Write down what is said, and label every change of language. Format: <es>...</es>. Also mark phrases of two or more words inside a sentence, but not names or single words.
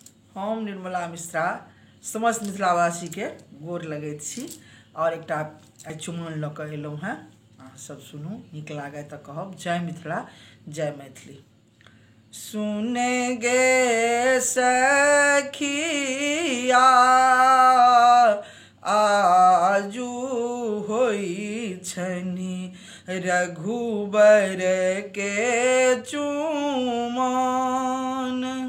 <mai>हम निर्मला मिश्रा समस्त मिथिलावासी के गोर लगैत छी और एकटा आइ चुमाओन लऽ कऽ एलहुँ हेँ। अहाँ सब सुनू, नीक लागै तऽ कहब जय मिथिला जय मैथिली। सुने गे सखिया आजू होई छनि रघुबर के चुमाओन।</mai>